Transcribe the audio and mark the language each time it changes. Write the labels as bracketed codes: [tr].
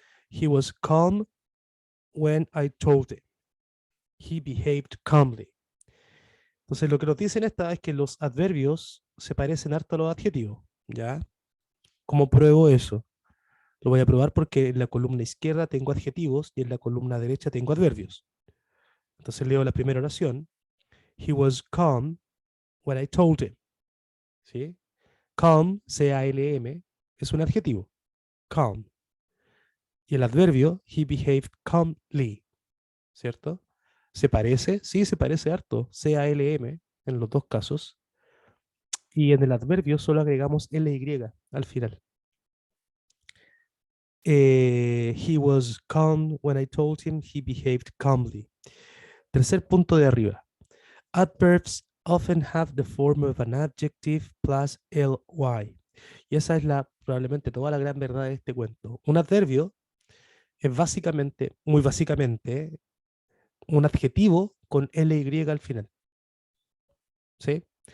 [en] He was calm when I told him. He behaved calmly. [es] Entonces lo que nos dicen esta es que los adverbios se parecen harto a los adjetivos, ¿ya? ¿Cómo pruebo eso? Lo voy a probar porque en la columna izquierda tengo adjetivos y en la columna derecha tengo adverbios. Entonces leo la primera oración. [en] He was calm when I told him. ¿Sí? [es] Calm, C-A-L-M, es un adjetivo. Calm. Y el adverbio, [en] he behaved calmly. [es] ¿Cierto? ¿Se parece? Sí, se parece harto. C-A-L-M en los dos casos. Y en el adverbio solo agregamos ly al final. [en] He was calm when I told him he behaved calmly. [es] Tercer punto de arriba. [en] Adverbs often have the form of an adjective plus ly. [es] Y esa es probablemente toda la gran verdad de este cuento. Un adverbio es básicamente, muy básicamente, un adjetivo con ly al final. ¿Sí?